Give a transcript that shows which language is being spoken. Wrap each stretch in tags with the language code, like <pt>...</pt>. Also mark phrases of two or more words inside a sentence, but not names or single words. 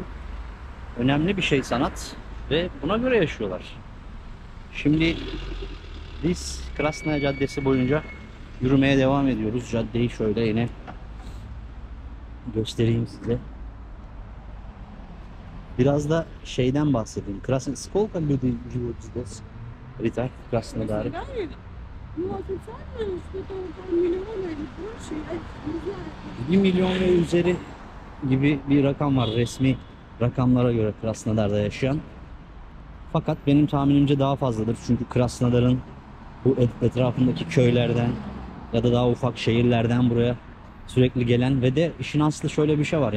<tr>Önemli bir şey sanat ve buna göre yaşıyorlar. Şimdi biz Krasnaya Caddesi boyunca yürümeye devam ediyoruz. Caddeyi şöyle yine göstereyim size. Biraz da şeyden bahsedeyim.</tr> <ru>Сколько людей живут здесь? Рита, Краснодаре. Ну, официально что-то около миллиона или больше, я не знаю.</ru> <tr>1 milyon ve üzeri gibi bir rakam var resmi rakamlara göre Krasnodar'da yaşayan. Fakat benim tahminimce daha fazladır. Çünkü Krasnodar'ın bu etrafındaki köylerden ya da daha ufak şehirlerden buraya sürekli gelen ve de işin aslı şöyle bir şey var.</tr>